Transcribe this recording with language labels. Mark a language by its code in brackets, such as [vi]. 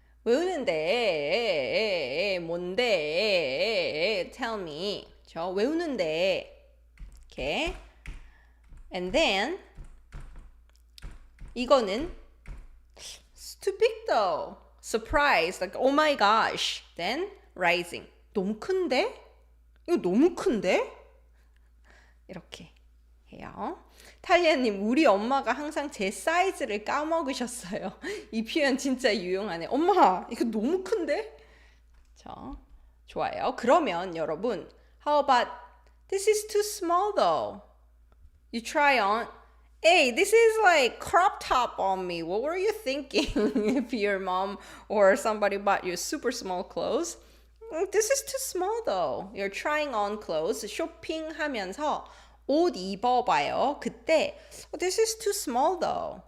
[ko] 외우는데 뭔데 [en] tell me [ko] 저 외우는데 [en] okay and then 이거는 it's too big though surprise like oh my gosh then rising [ko] 너무 큰데? 이거 너무 큰데? 이렇게 해요. 탈리아님, 우리 엄마가 항상 제 사이즈를 까먹으셨어요. 이 표현 진짜 유용하네. 엄마, 이거 너무 큰데? 자, 좋아요. 그러면 여러분, [en] how about this is too small though? You try on. Hey, this is like crop top on me. What were you thinking if your mom or somebody bought you super small clothes? This is too small though. You're trying on clothes. [ko] 쇼핑하면서 옷 입어봐요. [en] 그때 This is too small though.